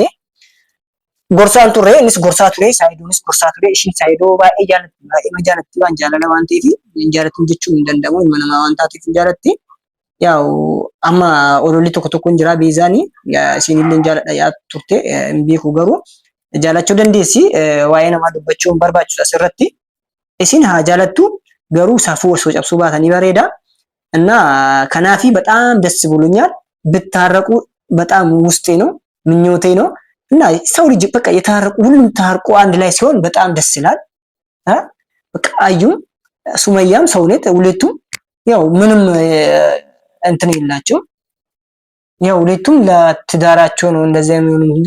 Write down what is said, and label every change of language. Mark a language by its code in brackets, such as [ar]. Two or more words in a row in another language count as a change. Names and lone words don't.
[om] Gorsaan turre innis gorsaa ture Saayidoonis gorsaa ture ishiin Saayidoo baay'ee jaalatti waan jaalala waan ta'eef hin jaalatin jechuun hin danda'amu ilma namaa waan taateef hin jaalatti. yaw amma ololli tokko jira beezani isinillee jaaladha yaa turte hin beeku garuu jaalachuu dandeessi waa'ee namaa dubbachuu hin barbaachisu asirratti isin haa jaalattu garuu safuu osoo cabsuu baatanii bareeda [am] እና ከናፊ በጣም ደስ ብሎኛል ብታረቁ በጣም ውስጤ ነው ምኞቴ ነው እና ሰው ልጅ በቃ የታረቁ ሁሉም ታርቁ አንድ ላይ ሲሆን በጣም ደስ ይላል በቃ አዩም ሱመያም ሰውነት ሁለቱም ያው ምንም እንትን የላቸው ያው ሁለቱም ለትዳራቸው ነው እንደዚህ የሚሆኑት እንጂ